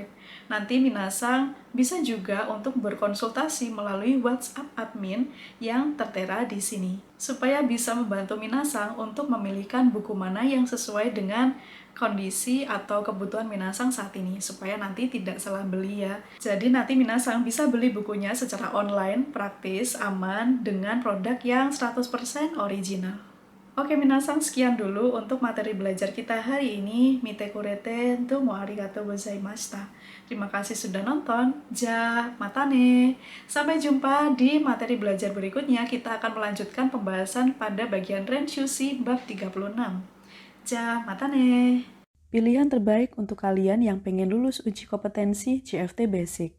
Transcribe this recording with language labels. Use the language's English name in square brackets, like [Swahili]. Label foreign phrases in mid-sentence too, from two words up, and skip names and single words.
[Indonesian] Nanti minasang bisa juga untuk berkonsultasi melalui WhatsApp admin yang tertera di sini, supaya bisa membantu minasang untuk memilihkan buku mana yang sesuai dengan kondisi atau kebutuhan minasang saat ini, supaya nanti tidak salah beli ya. Jadi nanti minasang bisa beli bukunya secara online, praktis, aman, dengan produk yang 100% original. Oke minasang, sekian dulu untuk materi belajar kita hari ini. [Japanese] 見てくれてどうもありがとうございました. [Indonesian] Terima kasih sudah nonton. [Japanese] じゃ、またね. [Indonesian] Sampai jumpa di materi belajar berikutnya. Kita akan melanjutkan pembahasan pada bagian Renshushi bab 36. [Japanese] じゃ、またね. [Indonesian] Pilihan terbaik untuk kalian yang pengen lulus uji kompetensi JFT Basic.